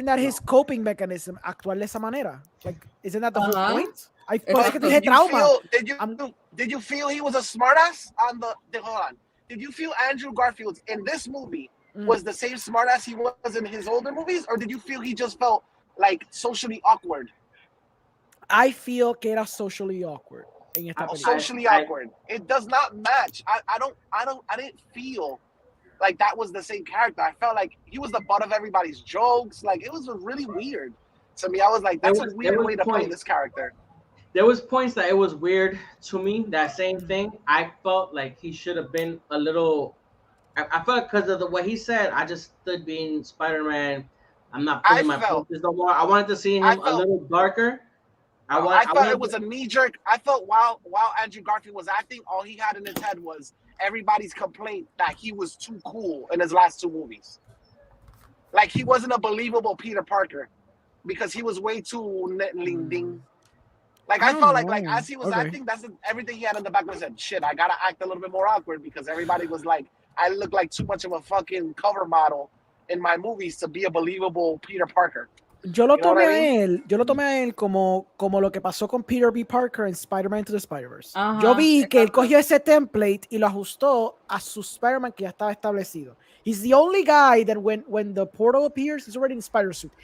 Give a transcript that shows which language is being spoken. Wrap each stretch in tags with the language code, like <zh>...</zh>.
<en>that his coping mechanism?</en> <es>Actuar de esa manera.</es> <en>Like, isn't that the whole point?</en> <es>Por eso que te dije</es> <en>Did you trauma. did you feel he was a smartass on hold on? Did you feel Andrew Garfield in this movie was the same smartass he was in his older movies, or did you feel he just felt like socially awkward? I feel</en> <es>que era</es> <en>socially awkward</en> <es>en esta película.</es> <en>Socially awkward. It does not match. I didn't feel like that was the same character. I felt like he was the butt of everybody's jokes. Like it was really weird to me. I was like, that's a weird way to play this character. There was points that it was weird to me. That same thing. I felt like he should have been a little. I felt because of the way he said. I just stood being Spider-Man. I'm not putting my punches no more. I wanted to see him a little darker. I felt it was a knee jerk. I felt while Andrew Garfield was acting, all he had in his head was everybody's complaint that he was too cool in his last 2 movies. Like he wasn't a believable Peter Parker because he was way too ling ding. Like I felt like as he was acting, that's everything he had in the back of his head. Shit, I gotta act a little bit more awkward because everybody was like, I look like too much of a fucking cover model in my movies to be a believable Peter Parker.</en> <es>Yo lo tomé a él como lo que pasó con Peter B. Parker en Spider-Man Into the Spider-Verse. Yo vi que él cogió ese template y lo ajustó a su Spider-Man que ya estaba establecido.</es> <en>He's the only guy that when the portal appears, he's already in Spider-Suit.</en>